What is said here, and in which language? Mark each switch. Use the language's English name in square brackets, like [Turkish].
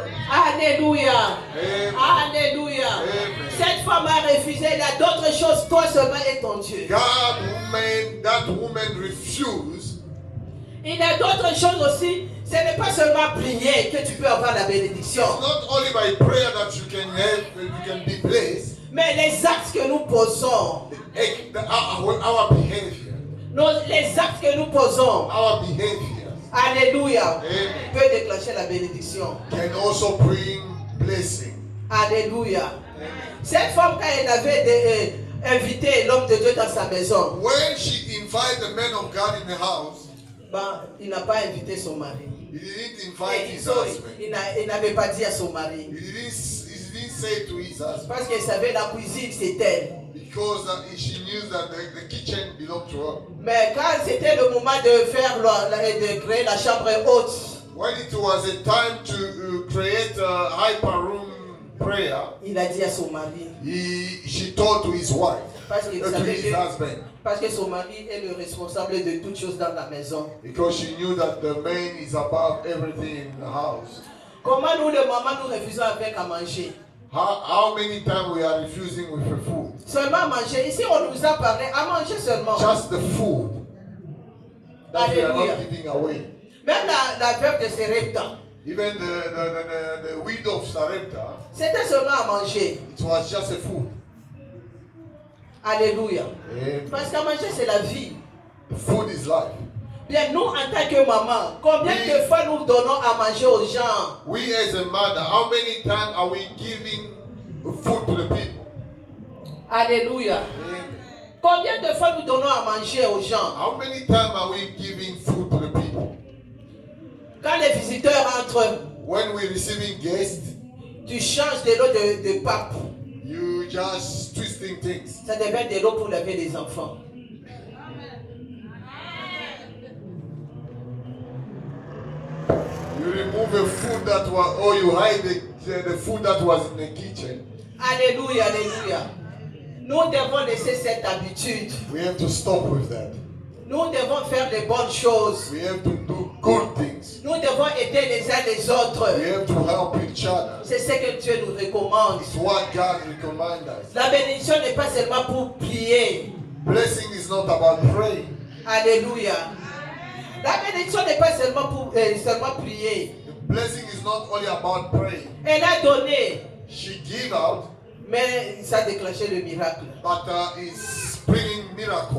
[French] Alléluia. Amen. Alléluia. Amen. Cette femme a refusé. Il y a d'autres choses. Toi seulement et ton Dieu. [English] That woman refused. [French] Il y a d'autres choses aussi. Ce n'est pas seulement prier que tu peux avoir la bénédiction. [English] It's not only by prayer that you can be blessed. [French] Mais les actes que nous posons. [English] Our behavior. [French] Les actes que nous posons. [English] Our behavior. Alléluia. Amen. [French] Peut déclencher la bénédiction. [English] Can also bring blessing. Alléluia. [French] Cette femme, quand elle avait invité l'homme de Dieu dans sa maison, [English] When she invited the man of God in the house, [French] il n'a pas invité son mari. [English] he didn't invite his Sorry, husband. [French] il n'avait pas dit à son mari. [English] He didn't say to his husband [French] Parce qu'elle savait la cuisine, c'est elle. [English] because she knew that the kitchen belonged to her. [French] Mais quand c'était le moment de faire de créer la chambre haute, [English] When it was a time to create a hyper room prayer, [French] il a dit à son mari, [English] she told to his wife, [French] parce qu'il [English] to [French] savait [English] his [French] que, [English] husband, [French] parce que son mari est le responsable de toutes choses dans la maison. [English] because she knew that the man is above everything in the house. [French] Comment nous, les mamans, nous refusons avec à manger? [English] How many times we are refusing with the food? [French] Seulement à manger. Ici, on nous a parlé à manger seulement. [English] Just the food that we are Hallelujah. not giving away. [French] Même la veuve de Sarepta, [English] Even the widow of Sarepta, [French] c'était seulement à manger. [English] it was just a food. Alléluia. Amen. [French] Parce qu'à manger, c'est la vie. [English] The food is life. [French] Bien, nous, en tant que maman, combien Oui. de fois nous donnons à manger aux gens? [English] We as a mother, how many times are we giving food to the people? Alléluia. Amen. [French] Combien de fois nous donnons à manger aux gens? [English] How many times are we giving food to the people? [French] Quand les visiteurs entrent, [English] When we're receiving guests, [French] tu changes de l'eau de pape. [English] you just twisting things. [French] Ça devient de l'eau pour laver les enfants. [English] You remove the food that was, or you hide the food that was in the kitchen. Alléluia, alléluia. [French] Nous devons laisser cette habitude. [English] We have to stop with that. [French] Nous devons faire les bonnes choses. [English] We have to do good things. [French] Nous devons aider les uns les autres. [English] We have to help each other. [French] C'est ce que Dieu nous recommande. [English] It's what God recommends us. [French] La bénédiction n'est pas seulement pour prier. [English] Blessing is not about praying. Alléluia. [French] La bénédiction n'est pas seulement pour seulement prier. [English] The blessing is not only about praying. [French] Elle a donné, [English] She give out, [French] mais ça a déclenché le miracle. [English] but it's bringing miracle.